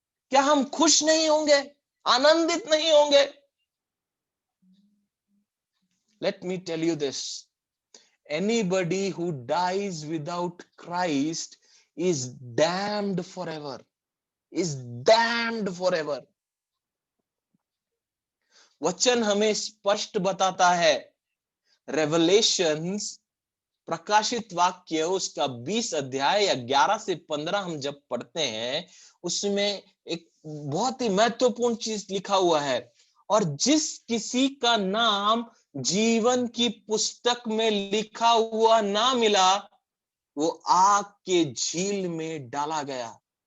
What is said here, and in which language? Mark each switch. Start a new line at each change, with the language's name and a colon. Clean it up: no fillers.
Hindi: क्या हम खुश नहीं होंगे, आनंदित नहीं होंगे?
English: Let me tell you this, anybody who dies without Christ is damned forever, is damned forever।
Hindi: वचन हमें स्पष्ट बताता है, रेवलेशंस, प्रकाशित वाक्य उसका 20 अध्याय या 11 से 15 हम जब पढ़ते हैं, उसमें एक बहुत ही महत्वपूर्ण चीज लिखा हुआ है, और जिस किसी का नाम जीवन की पुस्तक में लिखा हुआ ना मिला, वो आग के झील में डाला गया।